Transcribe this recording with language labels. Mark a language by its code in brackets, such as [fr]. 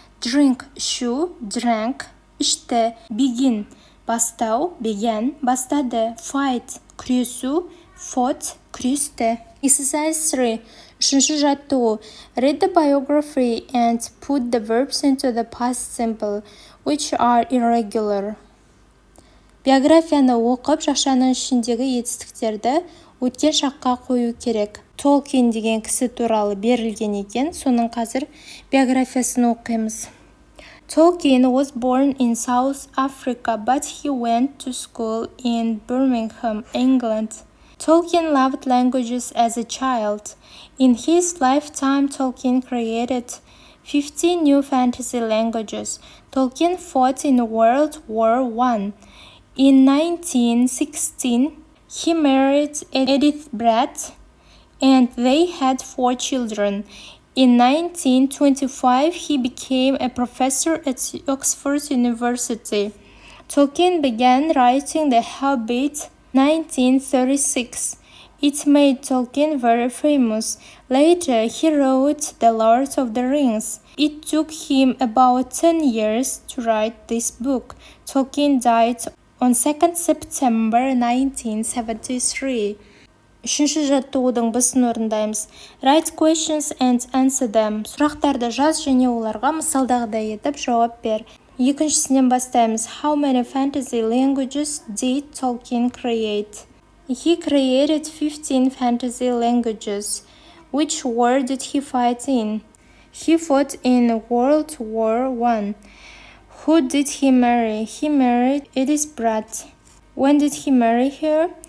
[en] Drink, ішу, drank, ішті. Begin, бастау, began, бастады. Fight, күресу, fought, күресті. Exercise 3, [kk] үшінші жаттығу. [en] Read the biography and put the verbs into the past simple, which are irregular. [kk] Биографияны оқып, жақшаның ішіндегі етістіктерді өткен шаққа қою керек. Толкин деген кісі туралы берілген екен, соның қазір биографиясын оқимыз. [en] Tolkien was born in South Africa, but he went to school in Birmingham, England. Tolkien loved languages as a child. In his lifetime, Tolkien created 15 new fantasy languages. Tolkien fought in World War I. In 1916, he married Edith Bratt, and they had 4 children. In 1925, he became a professor at Oxford University. Tolkien began writing The Hobbit in 1936. It made Tolkien very famous. Later, he wrote The Lord of the Rings. It took him about 10 years to write this book. Tolkien died on 2 September 1973. [kk] Үшінші жаттығудың бісын орындаймыз. [en] Write questions and answer them. [kk] Сұрақтарды жаз және оларға мысалдағыдай етіп жауап бер. Екіншісінен бастаймыз. [en] How many fantasy languages did Tolkien create? He created 15 fantasy languages. Which war did he fight in? He fought in World War I. Who did he marry? He married Edith Bratt. When did he marry her?